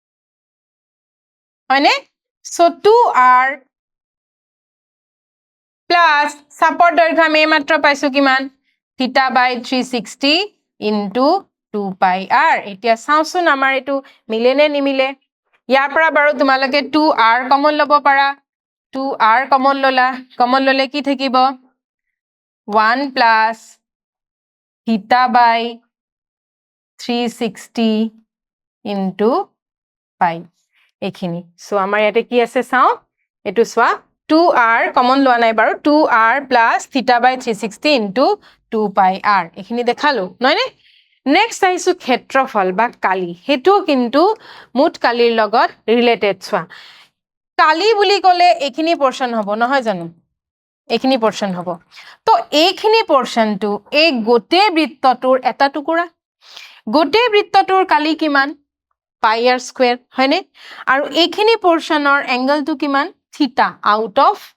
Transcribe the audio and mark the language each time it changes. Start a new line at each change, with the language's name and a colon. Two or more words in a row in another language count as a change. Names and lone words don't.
Assamese: হয়নে সো 2r প্লাস চাপৰ দৈৰ্ঘ্য আমি মাত্ৰ পাইছো কিমান
English: theta by 360 into 2 pi r
Assamese: এতিয়া চাওচোন আমাৰ এটো মিলে নে নিমিলে ইয়াৰ পৰা বাৰু তোমালোকে 2r কমন লব পাৰা 2r কমন ললে কি থাকিব
English: 1 plus theta by 360 into pi
Assamese: এইখিনি সো আমাৰ ইয়াতে কি আছে চাও এটো সোৱা 2r কমন লোৱা নাই বাৰু 2r plus
English: theta by 360 into 2 pi r
Assamese: এইখিনি দেখালো নয়নে নেক্সট আইছো ক্ষেত্ৰফল বা কালি হেতু কিন্তু মুঠ কালিৰ লগত ৰিলেটেড সোৱা কালি বুলি ক'লে এইখিনি পোৰশন হ'ব নহয় জানো এইখিনি পোৰশন হ'ব তো এইখিনি পোৰশনটো এই গোটে বৃত্তটোৰ এটা টুকুৰা গোটে বৃত্তটোৰ কালি কিমান
English: pi r square
Assamese: হয়নে আৰু এইখিনি পোৰশনৰ এংগলটো কিমান
English: theta out of